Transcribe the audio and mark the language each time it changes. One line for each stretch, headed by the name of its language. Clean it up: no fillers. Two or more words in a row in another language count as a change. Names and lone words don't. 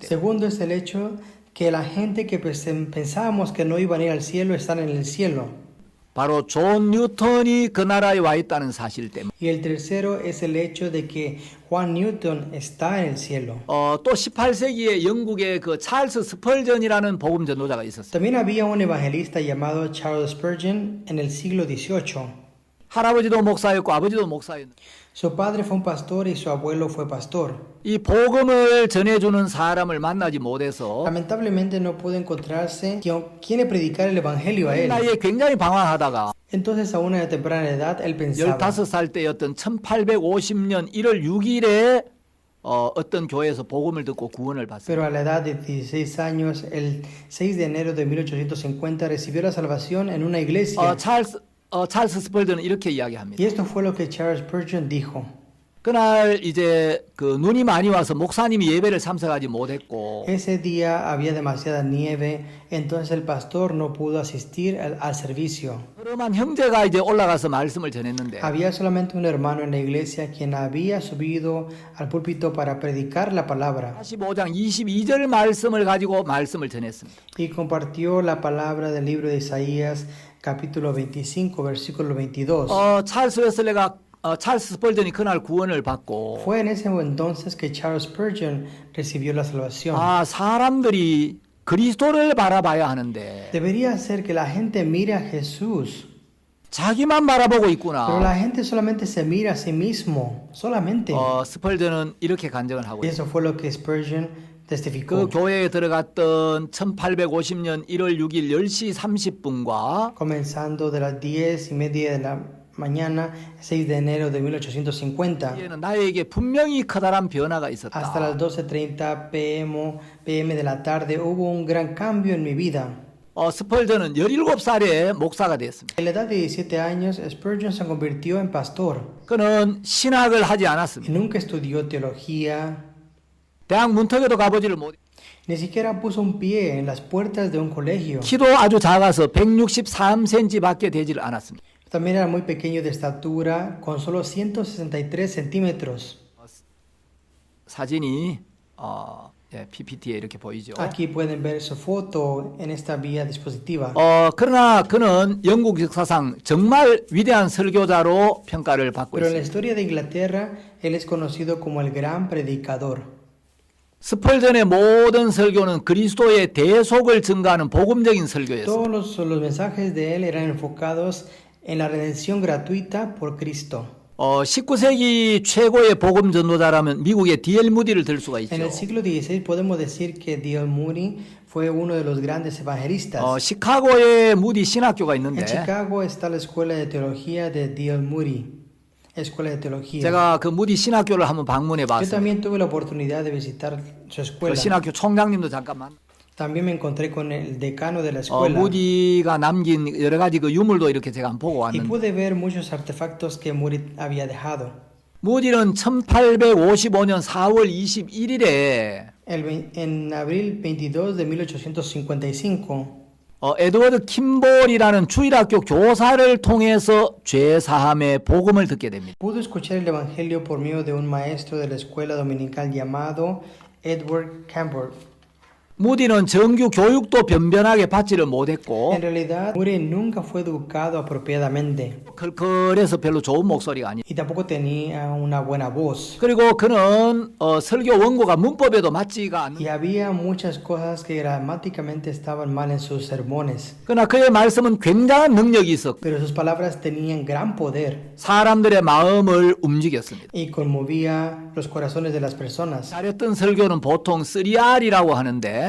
Spanish: Segundo es el hecho que la gente que pensábamos que no iban a ir al cielo están en el cielo.
Korean: 바로 존 뉴턴이 그 나라에 와 있다는 사실 때문에.
Spanish: Y el tercero es el hecho de que Juan Newton está en el cielo.
Korean: 또 18세기에 영국의 그 찰스 스펄전이라는 복음 전도자가 있었어요.
Spanish: También había un evangelista llamado Charles Spurgeon en el siglo XVIII.
Korean: 할아버지도 목사였고 아버지도 목사였는데
Spanish: Su padre fue un pastor y su abuelo fue pastor.
Korean: 이 복음을 전해주는 사람을 만나지 못해서
Spanish: Lamentablemente no pudo encontrarse quien le predicara el evangelio a él.
Korean: 나이에 굉장히 방황하다가
Spanish: Entonces a una temprana edad él pensaba,
Korean: 15살 때였던 1850년 1월 6일에 어떤 교회에서 복음을 듣고 구원을 받습니다.
Spanish: pero a la edad de 16 años, el 6 de enero de 1850 recibió la salvación en una iglesia.
Korean: 찰스 스펄전은 이렇게 이야기합니다.
Spanish: Y esto fue lo que Charles Spurgeon dijo.
Korean: 그날 이제 그 눈이 많이 와서 목사님이 예배를 참석하지 못했고
Spanish: Ese día había demasiada nieve, entonces el pastor no pudo asistir al servicio.
Korean: 그러면 형제가 이제 올라가서 말씀을 전했는데
Spanish: Había solamente un hermano en la iglesia quien había subido al púlpito para predicar la palabra
Korean: 45장 22절 말씀을 가지고 말씀을 전했습니다.
Spanish: y compartió la palabra del libro de Isaías, capítulo 25, versículo 22.
Korean: 찰스 스펄전이 그날 구원을 받고
Spanish: Fue en ese entonces que Charles Spurgeon recibió la salvación.
Korean: 사람들이 그리스도를 바라봐야 하는데
Spanish: Debería ser que la gente mire a Jesús,
Korean: 자기만 바라보고
Spanish: pero
Korean: 있구나.
Spanish: la gente solamente se mira a sí mismo, solamente.
Korean: 스펄전은 이렇게 간증을 하고
Spanish: Y
Korean: 있어요.
Spanish: eso fue lo que Spurgeon
Korean: 그
Spanish: testificó.
Korean: 교회에 들어갔던 1850년 1월 6일 10시 30분과
Spanish: Comenzando de las 10:30 de la mañana, 6 de enero de 1850,
Korean: 이에는 나에게 분명히 커다란 변화가
Spanish: hasta
Korean: 있었다.
Spanish: las 12:30 p.m. de la tarde, hubo un gran cambio en mi vida.
Korean: 스펄전은 17살에 목사가 됐습니다.
Spanish: A la edad de 17 años, Spurgeon se convirtió en pastor
Korean: 그는 신학을 하지
Spanish: y
Korean: 않았습니다.
Spanish: nunca estudió teología,
Korean: 대학 문턱에도 가보지를 못.
Spanish: ni siquiera puso un pie en las puertas de un colegio.
Korean: 키도 아주 작아서 163cm밖에 되질 않았습니다.
Spanish: También era muy pequeño de estatura, con solo 163 centímetros.
Korean: 사진이 PPT에 이렇게 보이죠.
Spanish: Aquí pueden ver su foto en esta vía dispositiva.
Korean: 그러나 그는 영국 역사상 정말 위대한 설교자로 평가를 받고
Spanish: Pero en la
Korean: 있습니다.
Spanish: historia de Inglaterra, él es conocido como el gran predicador.
Korean: 스펄전의 모든 설교는 그리스도의 대속을 증가하는 복음적인 설교였습니다.
Spanish: Todos los mensajes de él eran enfocados en la redención gratuita por Cristo.
Korean: 19세기 최고의 복음 전도자라면 미국의 D.L. 무디를 들 수가 있죠.
Spanish: En el siglo XVI podemos decir que D.L. Moody fue uno de los grandes evangelistas.
Korean: 시카고에 무디 신학교가
Spanish: En
Korean: 있는데
Spanish: Chicago está la escuela de teología de D.L. Moody, escuela de teología.
Korean: 제가 그 무디 신학교를 한번 방문해
Spanish: Yo
Korean: 봤어요.
Spanish: también tuve la oportunidad de visitar su
Korean: 그
Spanish: escuela.
Korean: 신학교 총장님도 잠깐만.
Spanish: También me encontré con el decano de la escuela.
Korean: 무디가 남긴 여러 가지 그 유물도 이렇게 제가 한번 보고
Spanish: Y
Korean: 왔는데
Spanish: pude ver muchos artefactos que Moody había dejado.
Korean: 무디는 1855년 4월 21일에
Spanish: En abril 22 de 1855,
Korean: 에드워드 킴볼이라는 주일학교 교사를 통해서 죄사함의 복음을 듣게 됩니다.
Spanish: pudo escuchar el evangelio por medio de un maestro de la escuela dominical llamado Edward Campbell.
Korean: 무디는 정규 교육도 변변하게 받지를 못했고
Spanish: En realidad, Moody nunca fue educado apropiadamente
Korean: 그래서 별로 좋은 목소리가 아니에요.
Spanish: y tampoco tenía una buena voz.
Korean: 그리고 그는 설교 원고가 문법에도 맞지가 않는.
Spanish: Y había muchas cosas que gramáticamente estaban mal en sus sermones.
Korean: 그러나 그의 말씀은 굉장한 능력이 있었고
Spanish: Pero sus palabras tenían gran poder
Korean: 사람들의 마음을 움직였습니다.
Spanish: y conmovía los corazones de las personas.
Korean: 잘했던 설교는 보통 3R이라고 하는데